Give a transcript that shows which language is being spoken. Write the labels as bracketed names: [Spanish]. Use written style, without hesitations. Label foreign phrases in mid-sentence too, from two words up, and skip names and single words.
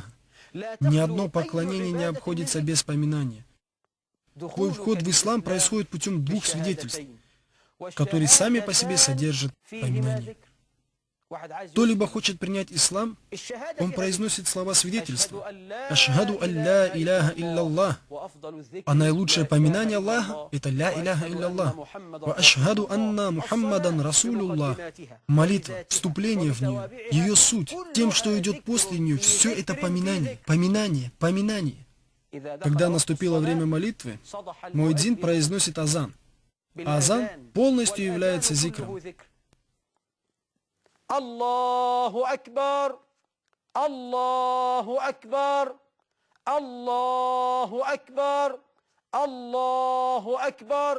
[Russian] Ни одно поклонение не обходится без поминания. Твой вход в ислам происходит путем 2 свидетельств, которые сами по себе содержат поминание. Кто-либо хочет принять ислам, он произносит слова свидетельства. [Arabic] «أشهد أن لا إله إلا الله». [Russian] А наилучшее поминание Аллаха – это [Arabic] «لا إله إلا الله». «وأشهد أن محمدا رسول الله». [Russian] Молитва, вступление в нее, ее суть, тем, что идет после нее, все это поминание, поминание, поминание. Когда наступило время молитвы, муэдзин произносит азан. А азан полностью является зикром. [Arabic] الله أكبر، الله أكبر، الله أكبر، الله أكبر.